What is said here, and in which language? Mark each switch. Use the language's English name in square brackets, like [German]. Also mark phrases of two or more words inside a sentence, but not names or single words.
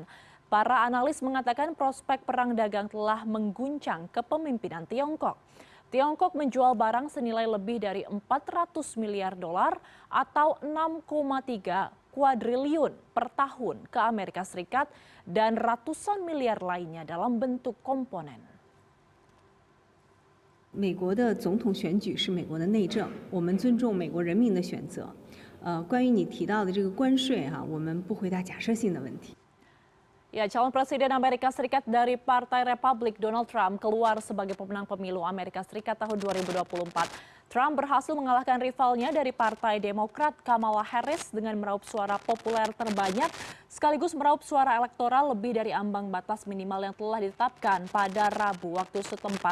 [Indonesian] Para analis mengatakan prospek perang dagang telah mengguncang kepemimpinan Tiongkok. Tiongkok menjual barang senilai lebih dari 400 miliar dolar atau 6,3 kuadriliun per tahun ke Amerika Serikat dan ratusan miliar lainnya dalam bentuk komponen. [Chinese] 美国的总统选举是美国的内政，我们尊重美国人民的选择。关于你提到的这个关税我们不回答假设性的问题。 [Indonesian] Ya, calon Presiden Amerika Serikat dari Partai Republik, Donald Trump, keluar sebagai pemenang pemilu Amerika Serikat tahun 2024. Trump berhasil mengalahkan rivalnya dari Partai Demokrat, Kamala Harris, dengan meraup suara populer terbanyak, sekaligus meraup suara elektoral lebih dari ambang batas minimal yang telah ditetapkan pada Rabu waktu setempat.